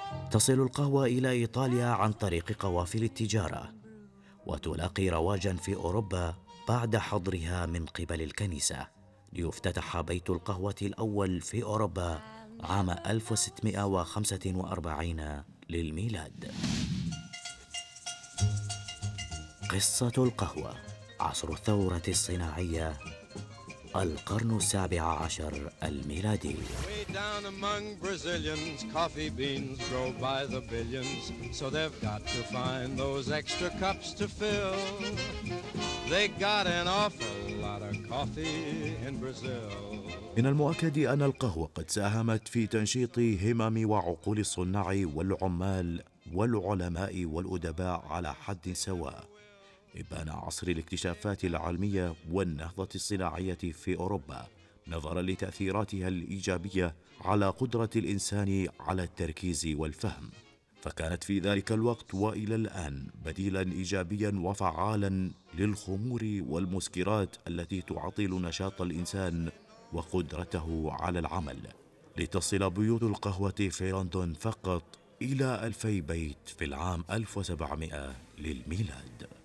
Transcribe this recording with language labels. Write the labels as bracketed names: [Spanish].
[Arabic] تصل القهوة إلى إيطاليا عن طريق قوافل التجارة، وتلاقي رواجاً في أوروبا بعد حظرها من قبل الكنيسة، ليفتتح بيت القهوة الأول في أوروبا عام 1645 للميلاد. قصة القهوة، عصر الثورة الصناعية، القرن السابع عشر الميلادي. [English] Way down among Brazilians, coffee beans grow by the billions, so they've got to find those extra cups to fill. They got an awful lot of coffee in Brazil. [Arabic] من المؤكد أن القهوة قد ساهمت في تنشيط همم وعقول الصناع والعمال والعلماء والأدباء على حد سواء. إبان عصر الاكتشافات العلمية والنهضة الصناعية في أوروبا نظرا لتأثيراتها الإيجابية على قدرة الإنسان على التركيز والفهم، فكانت في ذلك الوقت وإلى الآن بديلا إيجابيا وفعالا للخمور والمسكرات التي تعطل نشاط الإنسان وقدرته على العمل، لتصل بيوت القهوة في لندن فقط إلى 2000 بيت في العام 1700 للميلاد.